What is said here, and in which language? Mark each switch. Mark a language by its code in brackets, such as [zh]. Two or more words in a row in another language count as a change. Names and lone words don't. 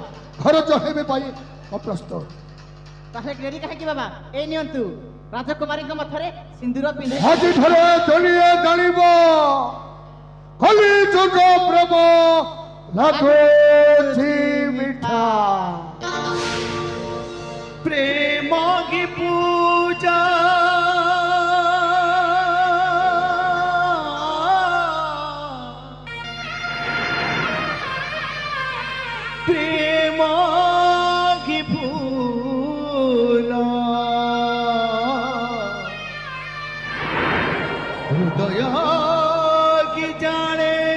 [or] ଘର ଚହେବେ ପାଇଁ ଅପ୍ରସ୍ତୁତ। ତାହେଲେ ଡେରି କାହିଁକି ବାବା? ଏଇ ନିଅନ୍ତୁ ରାଜକୁମାରୀଙ୍କ ମଥାରେ ସିନ୍ଦୁର ପିନ୍ଧେ। ଆଜିଠାରେ ଦୁନିଆ ଜାଣିବ କଲି ଯୁଗ ପ୍ରେମ ଲାଗୁଛି ମିଠା। [hi] प्रेम की पूजा प्रेम की फूल हृदय की जाने